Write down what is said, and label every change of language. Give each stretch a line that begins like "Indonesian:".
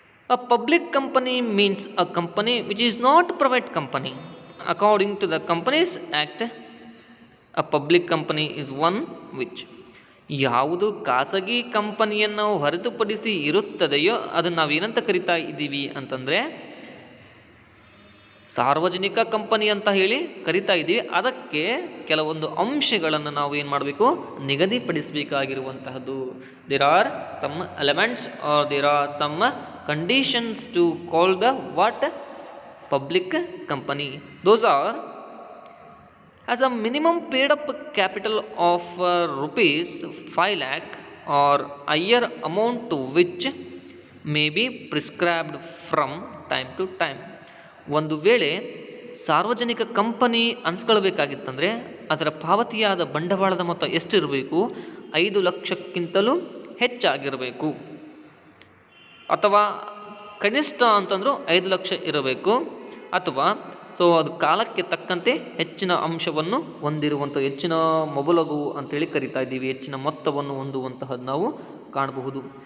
English: A public company means a company which is not private company. According to the Companies Act, a public company is one which
Kannada: ಯಾವುದು ಖಾಸಗಿ ಕಂಪನಿಯನ್ನು ಹೊರತುಪಡಿಸಿ ಇರುತ್ತದೆಯೋ ಅದನ್ನು ನಾವೇನಂತ ಕರಿತಾ ಇದ್ದೀವಿ ಅಂತಂದರೆ ಸಾರ್ವಜನಿಕ ಕಂಪನಿ ಅಂತ ಹೇಳಿ ಕರಿತಾ ಇದ್ದೀವಿ. ಅದಕ್ಕೆ ಕೆಲವೊಂದು ಅಂಶಗಳನ್ನು ನಾವು ಏನು ಮಾಡಬೇಕು, ನಿಗದಿಪಡಿಸಬೇಕಾಗಿರುವಂತಹದ್ದು.
English: There are some elements are there are some conditions to call the what public company. Those are as a minimum paid up capital of rupees 5 lakh or higher amount to which may be prescribed from time to time.
Kannada: ಒಂದು ವೇಳೆ ಸಾರ್ವಜನಿಕ company ಅನ್ಸ್ಕೊಳ್ಬೇಕಾಗಿತ್ತಂದರೆ ಅದರ ಪಾವತಿಯಾದ ಬಂಡವಾಳದ ಮೊತ್ತ ಎಷ್ಟಿರಬೇಕು, 5 ಲಕ್ಷಕ್ಕಿಂತಲೂ ಹೆಚ್ಚಾಗಿರಬೇಕು, ಅಥವಾ ಕನಿಷ್ಠ ಅಂತಂದರೂ 5 ಲಕ್ಷ ಇರಬೇಕು, ಅಥವಾ ಅದು ಕಾಲಕ್ಕೆ ತಕ್ಕಂತೆ ಹೆಚ್ಚಿನ ಅಂಶವನ್ನು ಹೊಂದಿರುವಂಥ, ಹೆಚ್ಚಿನ ಮೊಬಲಗು ಅಂತೇಳಿ ಕರಿತಾ ಇದ್ದೀವಿ, ಹೆಚ್ಚಿನ ಮೊತ್ತವನ್ನು ಹೊಂದುವಂತಹದ್ದು ನಾವು ಕಾಣಬಹುದು.